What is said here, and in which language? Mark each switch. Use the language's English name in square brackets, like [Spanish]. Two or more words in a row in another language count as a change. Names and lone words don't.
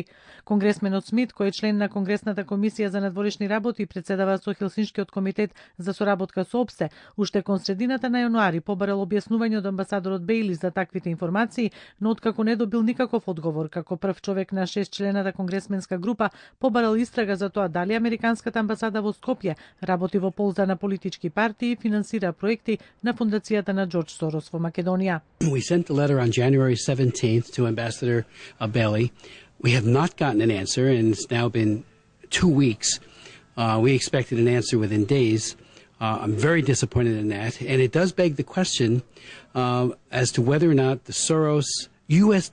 [Macedonian] Конгресменот Смит, кој е член на Конгресната комисија за надворешни работи и председава со Хелсиншкиот комитет за соработка со ОПСЕ, уште кон средината на јануари побарал објаснување од амбасадорот Бејли за таквите информации, но откако не добил никаков одговор, како прв човек на 6 члената конгресменска група побарал истрага за тоа дали американската амбасада во Скопје работи во полза на политички партии и финансира проекти на фондацијата на Џорџ Сорос во Македонија. [English] We sent a letter on January 17th to Ambassador Bејли. We have not gotten an answer, and it's now been 2 weeks. We expected an answer within days. I'm very disappointed in that, and it does beg the question as to whether or not the Soros U.S.